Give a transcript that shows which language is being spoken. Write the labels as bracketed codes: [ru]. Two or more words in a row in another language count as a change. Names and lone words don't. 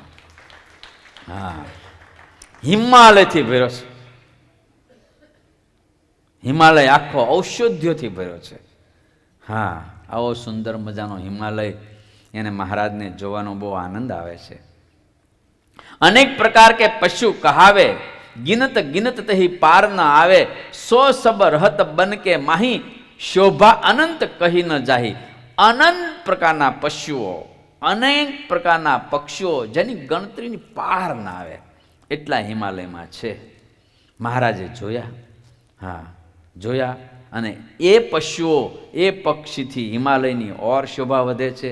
[gu] હા, હિમાલયથી ભર્યો છે. હિમાલય આખો ઔષધિઓથી ભર્યો છે. હા, આવો સુંદર મજાનો હિમાલય, એને મહારાજને જોવાનો બહુ આનંદ આવે છે. [awa] अनेक प्रकार के पशु कहावे, गिनत गिनत तही पार न आवे, 100 सब रहत बन के माही, शोभा अनंत कही न जाही. [gu] અનંત પ્રકારના પશુઓ, અનેક પ્રકારના પક્ષીઓ, જેની ગણતરીની પાર ના આવે એટલા હિમાલયમાં છે. મહારાજે જોયા. હા, જોયા. અને એ પશુઓ, એ પક્ષીથી હિમાલયની ઓર શોભા વધે છે.